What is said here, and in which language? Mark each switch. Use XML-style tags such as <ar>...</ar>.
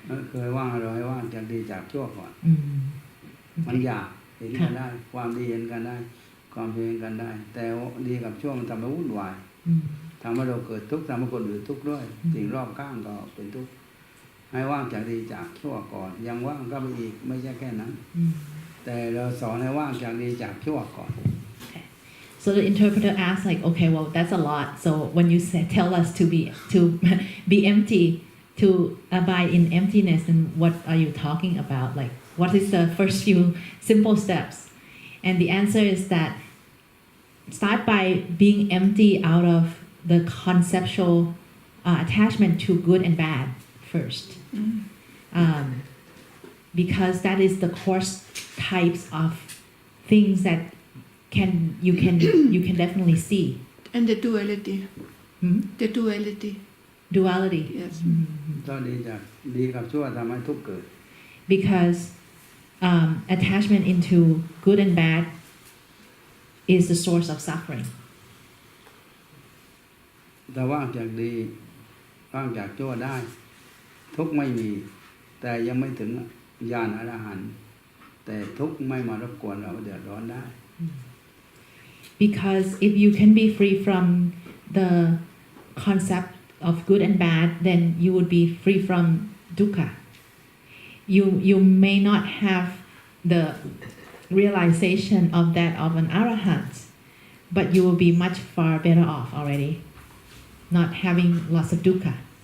<th>เคยว่างเราให้ว่างจากดีจากชั่วก่อน มันอยากเห็นกันได้ ความดีเห็นกันได้ ความเพียรกันได้ แต่ดีกับชั่วมันทำให้วุ่นวายทำให้เราเกิดทุกข์ทำให้คนอื่นทุกข์ด้วยสิ่งรอบข้างก็เป็นทุกข์ให้ว่างจากดีจากชั่วก่อนยังว่างก็ไปอีกไม่ใช่แค่นั้นแต่เราสอนให้ว่างจากดีจากชั่วก่อน</th> <en>So the interpreter asks like, okay, well, that's a lot. So when you tell us to be empty, to abide in emptiness, and what are you talking about? Like, what is the first few simple steps? And the answer is that start by being empty out of the conceptual attachment to good and bad first, because that is the coarse types of things that you can definitely see. And the duality. The duality. Duality. Yes.</en> <th>ตอนนี้จากดีกับชั่วทำให้ทุกข์เกิด</th> <en>Because attachment into good and bad is the source of suffering.</en> <th>แต่ว่างจากดีว่างจากชั่วได้ ทุกข์ไม่มี แต่ยังไม่ถึงญาณอรหันต์แต่ทุกข์ไม่มารบกวนเราเดือดร้อนได้</th> <en>Because if you can be free from the concept of good and bad, then you would be free from dukkha. You may not have the realization of that of an arahant, but you will be much far better off already, not having lots of dukkha.</en>